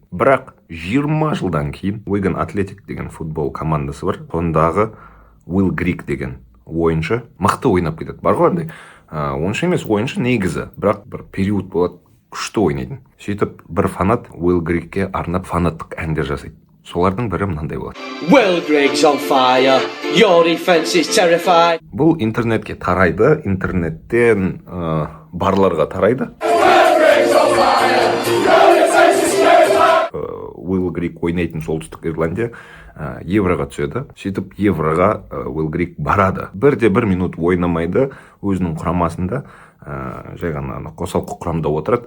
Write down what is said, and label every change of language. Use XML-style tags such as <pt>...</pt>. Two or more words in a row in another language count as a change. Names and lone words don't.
<kk>Бірақ 20 жылдан кейін Уиган Атлетик деген футбол командасы бар. Сондағы Уилл Грик деген ойыншы мықты ойнап кетеді. Бар ғой андай ойыншы емес, ойыншы негізі, бірақ бір период болады күшті ойнайтын. Сөйтіп бір фанат Уилл Грикке арнап фанаттық әндер жасайды. Солардың бірі мынандай болады.</kk> <en>Will Griggs on fire, your defense is terrified.</en> <kk>Бұл интернетке тарайды, интернеттен барларға тарайды. Уилл Грик ойнайтын Солтүстік Ирландия евроға түседі. Сөйтіп евроға Уилл Грик барады. 1 минут ойнамайды, өзінің құрамасында жай ғана қосалқы құрамда отырады.</kk>